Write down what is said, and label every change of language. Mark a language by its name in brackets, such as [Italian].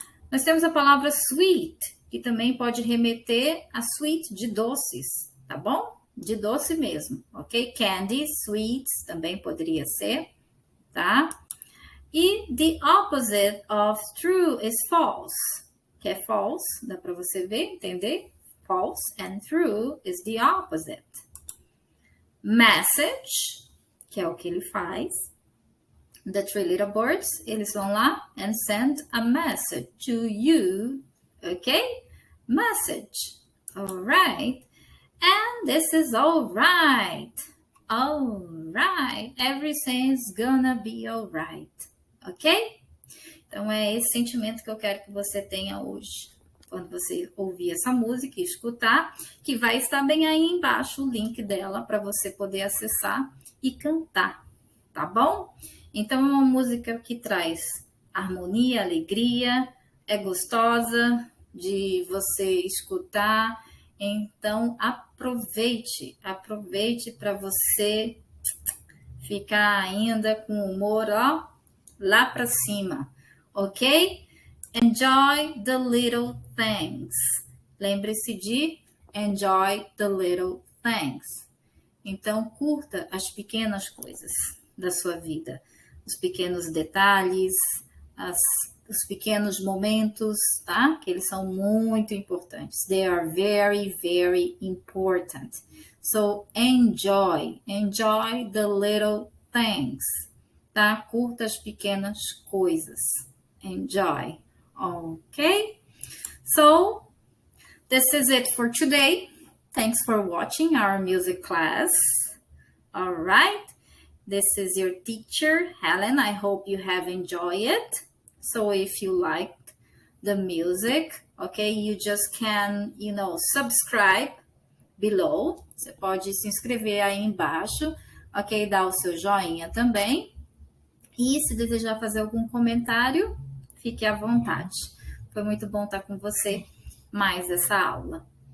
[Portuguese] Nós temos a palavra sweet, que também pode remeter a sweet de doces, tá bom? De doce mesmo, ok? Candy, sweets, também poderia ser, tá? E [English] the opposite of true is false, [Portuguese] que é false, dá para você ver, entender? [English] False and true is the opposite. [Portuguese] Message, que é o que ele faz. [English] The three little birds, [Portuguese] eles vão lá [English] and send a message to you, ok? Message, alright. And this is alright. Alright, everything's gonna be alright, ok? [Portuguese] Então é esse sentimento que eu quero que você tenha hoje, quando você ouvir essa música e escutar, que vai estar bem aí embaixo o link dela para você poder acessar e cantar, tá bom? Então é uma música que traz harmonia, alegria, é gostosa de você escutar. Então, aproveite para você ficar ainda com o humor, ó, lá para cima, ok? [English] Enjoy the little things. [Portuguese] Lembre-se de [English] enjoy the little things. [Portuguese] Então, curta as pequenas coisas da sua vida, os pequenos detalhes, os pequenos momentos, tá? Que eles são muito importantes. [English] They are very, very important. So, enjoy the little things, tá? [Portuguese] Curta as pequenas coisas. [English] Enjoy, okay? So, this is it for today. Thanks for watching our music class. All right. This is your teacher, Helen. I hope you have enjoyed it. So if you liked the music, okay, you just can, subscribe below. [Portuguese] Você pode se inscrever aí embaixo, ok? Dar o seu joinha também. E se desejar fazer algum comentário, fique à vontade. Foi muito bom estar com você mais essa aula.